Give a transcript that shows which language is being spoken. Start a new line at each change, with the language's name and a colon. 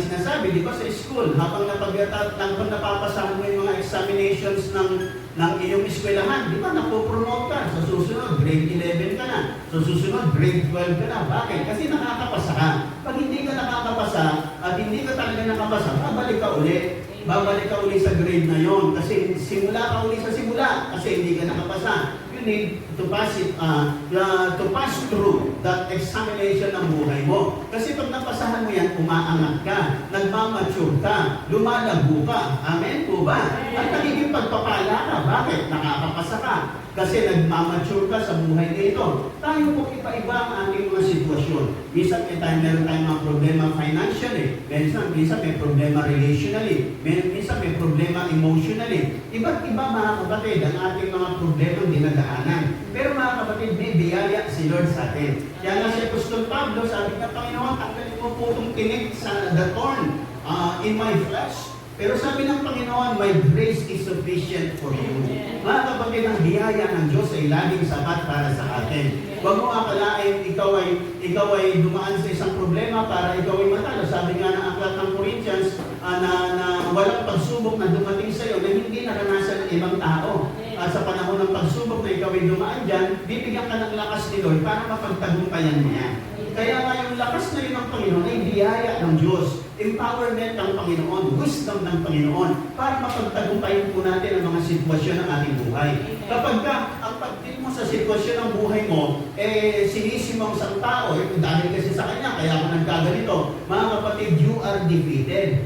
Filipino: di ba, sa school, habang napapasahan mo yung mga examinations ng iyong eskwelahan, di ba, napopromote ka. Sa susunod, grade 11 ka na. Sa susunod, grade 12 ka na. Bakit? Kasi nakakapasa ka. Pag hindi ka nakakapasa at hindi ka talaga nakapasa, babalik ka uli. Babalik ka uli sa grade na yon. Kasi simula ka uli sa simula. Kasi hindi ka nakapasa.
English: You need to pass it, to pass through that examination
Filipino: ng buhay mo. Kasi pag napasahan mo yan, umaangat ka, nagmamature ka, lumalago ka. Amen po ba? At nagiging pagpapala ka. Bakit? Nakakapasa ka. Kasi nagmamature ka sa buhay nito. Tayo po iba-iba ang ating mga sitwasyon. Minsan meron tayong mga problema financially. Minsan may problema relationally. Minsan may problema emotionally. Iba't iba mga kapatid ang ating mga problemang dinadaanan. Pero mga kapatid, may biyaya si Lord sa atin. Kaya nga si Apostol Pablo, sabi nga, Panginoon, tanggalin mo po itong tinik sa
English: the thorn in my flesh.
Filipino: Pero sabi ng Panginoon,
English: my grace is sufficient for you.
Filipino: Mga kapatid, ang biyaya ng Diyos ay laging sapat para sa atin. Huwag mo akalain ikaw ay dumaan sa isang problema para ikaw ay matalo. Sabi nga ng aklat ng Corinthians na walang pagsubok na dumating sa iyo na hindi naranasan ng ibang tao. At sa panahon ng pagsubok na ikaw ay dumaan dyan, bibigyan ka ng lakas ni Lord para mapagtagumpayan mo yan. Kaya nga yung lakas na yun ng Panginoon ay biyaya ng Diyos, empowerment ng Panginoon, wisdom ng Panginoon, para mapagtagumpayan po natin ang mga sitwasyon ng ating buhay. Kapag ang pagdil mo sa sitwasyon ng buhay mo, sinisi mo ang isang tao, dahil kasi sa kanya, kaya ako nagkaganito. Mga kapatid,
English: you are defeated.